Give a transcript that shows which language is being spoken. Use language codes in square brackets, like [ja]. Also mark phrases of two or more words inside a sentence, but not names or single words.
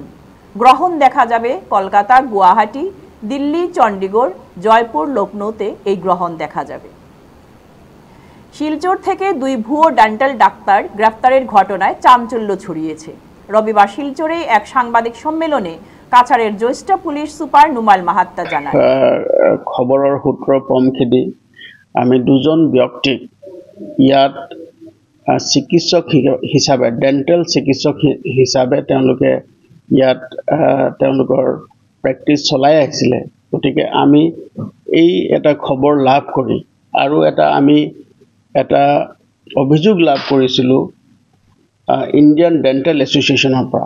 [bn] গ্রহণ দেখা যাবে কলকাতা, গুয়াহাটি, দিল্লি, চণ্ডীগড়, জয়পুর, লখনৌতে এই গ্রহণ দেখা যাবে। শিলচর থেকে 2 ভুয়ো ডেন্টাল ডাক্তার গ্রেফতারের ঘটনায় চাঞ্চল্য ছড়িয়েছে। রবিবার শিলচরে এক সাংবাদিক সম্মেলনে কাছাড়ের জ্যেষ্ঠ পুলিশ সুপার নুমাল মাহাত্তা জানান, [as] খবৰৰ সূত্ৰ পমখেদি আমি 2জন ব্যক্তিক ইয়াত চিকিৎসক হিচাপে ডেন্টেল চিকিৎসক হিচাপে তেওঁলোকে ইয়াত তেওঁলোকৰ প্ৰেক্টিছ চলাই আহিছিলে। গতিকে আমি এই এটা খবৰ লাভ কৰি আৰু আমি এটা অভিযোগ লাভ কৰিছিলোঁ ইণ্ডিয়ান ডেণ্টেল এছ'চিয়েশ্যনৰ পৰা।